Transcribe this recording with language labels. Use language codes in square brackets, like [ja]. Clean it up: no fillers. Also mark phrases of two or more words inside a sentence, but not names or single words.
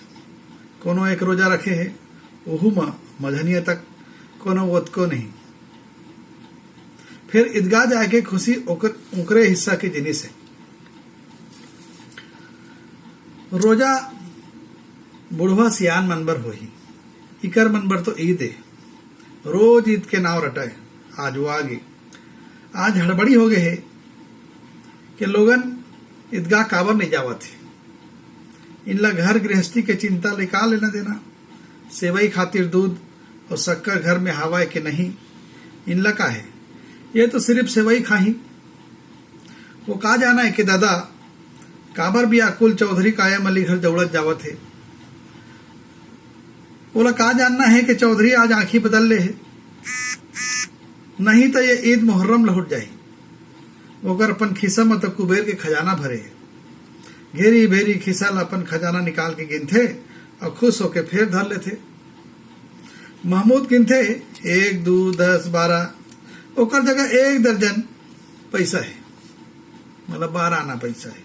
[hne] कोनो एक रोजा रखे है, ओहू में मझनिया तक कोनो ओतको नहीं। फिर ईदगाह जाके खुशी ओकरे हिस्सा के जिनिस है। रोजा बुढ़वा सियान मनबर होही, इकर मनबर तो ईद है। रोज ईद के नाव रटाए। आज वो आगे, आज हड़बड़ी हो गए है कि लोगन ईदगाह काबर नहीं जावत है। इनला घर गृहस्थी के चिंता ले का लेना देना। सेवई खातिर दूध और शक्कर घर में हवा के नहीं, इनला का है। ये तो सिर्फ सेवई खाही। वो का जाना है कि दादा काबर भी अकुल चौधरी कायम अली घर दौड़त जावत है। बोला का जानना है कि चौधरी आज आंखी बदल ले है, नहीं तो ये ईद मुहर्रम लहुट जाही। ओकर अपन खिस्सा में तो कुबेर के खजाना भरे है। घेरी भेरी खिस्सा ला अपन खजाना निकाल के गिनथे और खुश होके फिर धर लेते। महमूद गिनथे 1, 2, 10, 12, ओकर जगह 1 दर्जन पैसा है, मतलब 12 आना पैसा है।